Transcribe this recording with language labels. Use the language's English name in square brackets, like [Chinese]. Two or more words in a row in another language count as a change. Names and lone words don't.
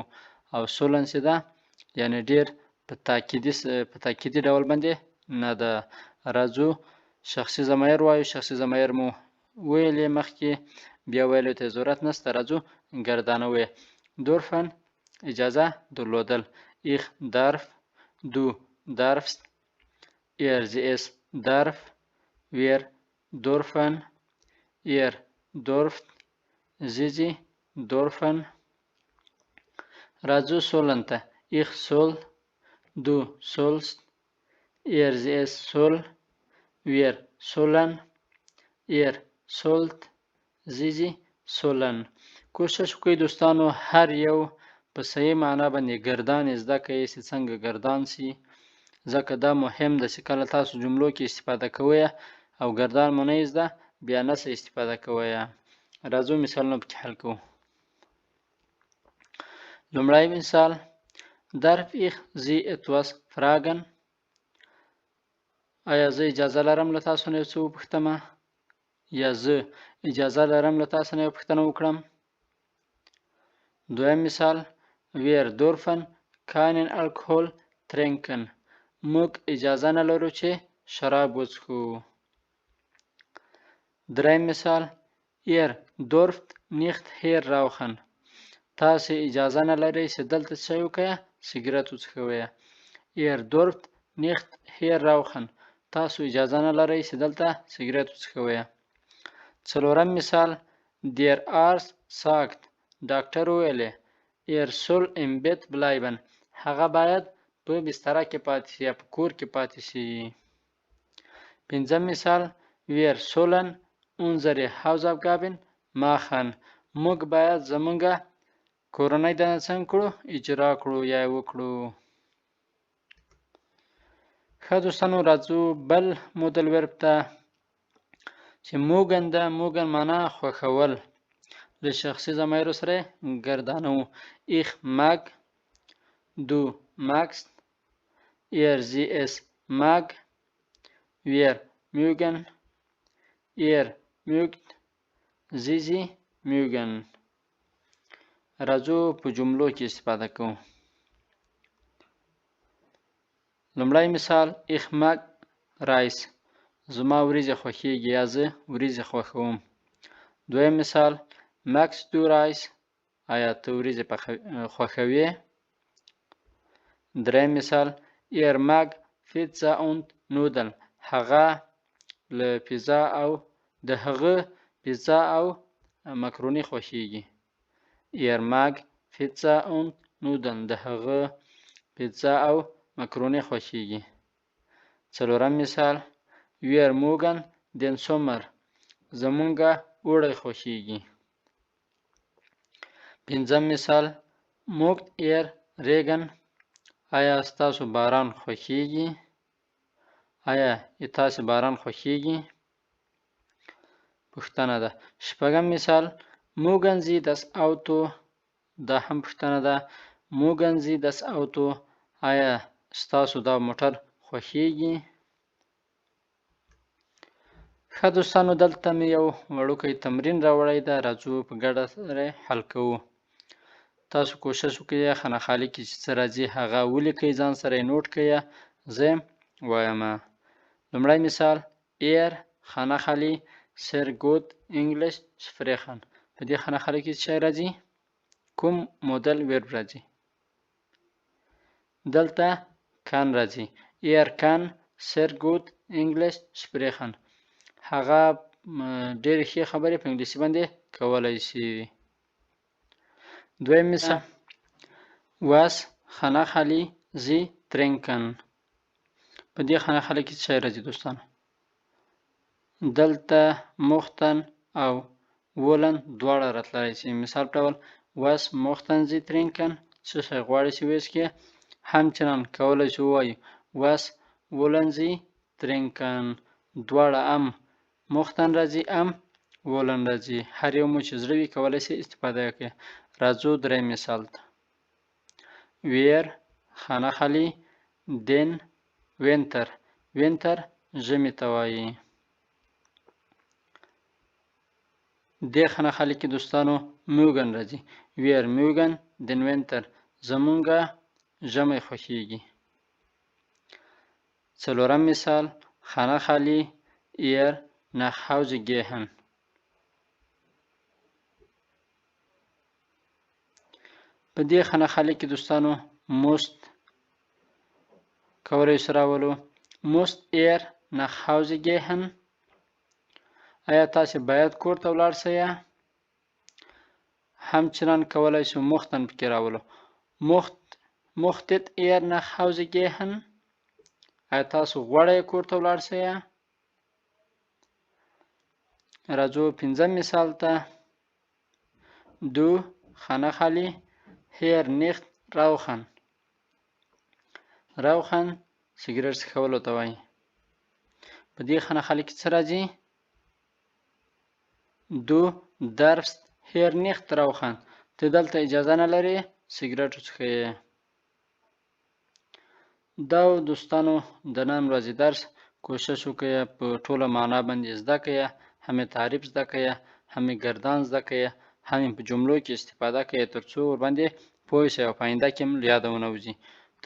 [Pashto] او sollen چې ده یعنې ډېر په تاکیدي ډول باندې نه ده. راځو شخصي ضمیر وایو. شخصي ضمیر مو ویلې مخکې بیا ویلو ته ضرورت نشته. راځو ګردانه وی. dürfen اجازه درلودل. [German] Ich darf، du darfst، er sie es darf، wir dürfen، ihr dürft، sie dürfen. [Pashto] راځو sollen ته. [German] Ich soll، Du sollst, sie es soll, wir sollen, ihr sollt, sie sollen. [Pashto] کوشش وکړئ دوستانو هر یو په صحیح معنا باندې ګردان زده کړئ چې څنګه ګردان سي، ځکه دا مهم ده چې کله تاسو جملو کې استفاده کوئ او ګردان مو نه زده بیا نه څه استفاده کوئ. راځو مثالونه پکې حل کوو. لومړی مثال [German] darf ich Sie etwas fragen؟ [Pashto] آیا زه اجازه لرم له تاسو نه یو څه وپوښتم؟ یا زه اجازه لرم له تاسو نه یو پوښتنه وکړم؟ دویم مثال [German] wir dürfen keinen Alkohol trinken. [Pashto] موږ اجازه نه لرو چې شراب وڅښو. دریم مثال [German] ihr dürft nicht hier rauchen. [Pashto] تاسو اجازه نه لرئ چې دلته څه وکړئ؟ سګرټ وڅښئ. [German] ihr dürft nicht hier rauchen. [Pashto] تاسو اجازه نه لرئ چې دلته سګرټ وڅښئ. څلورم مثال [German] der Arzt sagt، [Pashto] ډاکټر وویلې [German] ihr soll im Bett bleiben. [Pashto] هغه باید په بستره کې پاتې شي یا په کور کې پاتې شي. پنځم مثال [German] wir sollen unsere Hausaufgaben machen. [Pashto] موږ باید زمونږ کورنۍ دنده څنګه کړو؟ اجرا کړو یا وکړو. ښه دوستانو راځو بل مودل ورب ته چې موږن ده. موږن معنا خوښول، له شخصي ضمایرو سره ګردانو. [German] ich mag، du magst، sie es mag، wir mögen، ihr mögt، sie mögen. [Pashto] راځو په جملو کې استفاده کوو. لومړی مثال [German] ich mag Reis، [Pashto] زما وریځې خوښیږي یا زه وریځې خوښوم. دویم مثال [German] magst du Reis، [Pashto] آیا ته وریځې خوښوې؟ دریم مثال [German] ihr mag Pizza und Nudeln، [Pashto] هغه له پیزا او د هغه پیزا او مکروني خوښیږي. [German] ihr mag Pizza und Nudeln، [Pashto] د هغه پیزا او مکروني خوښیږي. څلورم مثال [German] wir mögen den Sommer، [Pashto] زمونږه اوړی خوښیږي. پنځم مثال [German] mögt ihr Regen، [Pashto] آیا ستاسو باران خوښیږي؟ آیا تاسو باران خوښیږي؟ پوښتنه ده. شپږم مثال [German] mögen Sie das Auto، [Pashto] دا هم پوښتنه ده. [German] mögen Sie das Auto، [Pashto] آیا ستاسو دا موټر خوښیږي؟ ښه دوستانو دلته مې یو وړوکی تمرین راوړی ده، راځو په ګډه سره حل کوو. تاسو کوشش وکړئ خانه خالي کې چې څه راځي هغه ولیکئ، ځان سره یې نوټ کړئ. زه وایم. لومړی مثال er خانه خالي [German] sehr gut English sprechen. [Pashto] په دې خانه خالي کې څه راځي؟ کوم مودل ورب راځي؟ دلته kann راځي. [German] er kann sehr gut English sprechen. [Pashto] هغه ډېرې ښې خبرې په انګلیسي باندې کولی شي. دویم مثال was خانه خالي Sie trinken. په دې خانه خالي کې څه راځي دوستانو؟ دلته mochten او wollen دواړه راتلی شي. مثال په ډول [German] was mochten Sie trinken، [Pashto] څه شی غواړئ چې وڅښئ. همچنان کولی شو ووایو [German] was wollen Sie trinken، [Pashto] دواړه ام mochten راځي ام wollen راځي. هر یو مو چې زړه وي کولی شئ استفاده وکړئ. راځو دریم مثال ته. wir خانه خالي [German] den winter، winter [Pashto] ژمي ته وایي. دې خانه خالي کې دوستانو mögen راځي. [German] wir mögen den winter، [Pashto] زمونږه ژمی خوښیږي. څلورم مثال خانه خالي [German] ihr nach Hause gehen. [Pashto] په دې خانه خالي کې دوستانو most کولی شو راولو. [German] most ihr nach Hause gehen، [Pashto] آیا تاسو باید کور ته ولاړ شئ؟ همچنان کولی شو mochten پکې راولو. [German] Mochtet ihr nach Hause gehen? [Pashto] آیا تاسو غواړئ کور ته ولاړ شئ؟ راځو پنځم مثال ته. [German] Du خانخالي hier nicht rauchen. [Pashto] rauchen سیګریټ څښلو ته وایي. په دې خانخالي کې څه راځي؟ [German] Du darfst hier nicht rauchen. [Pashto] ته دلته اجازه نه لرې سیګریټ وڅښې. دا دوستانو د نن ورځې درس کوشش وکړئ په ټوله معنا باندې زده کړئ، هم تعریف زده کړئ، هم گردان زده کړئ، هم په جملو کې استفاده کړئ تر څو ورباندې پوه شئ او په آینده کې هم له یاده ونه وځي.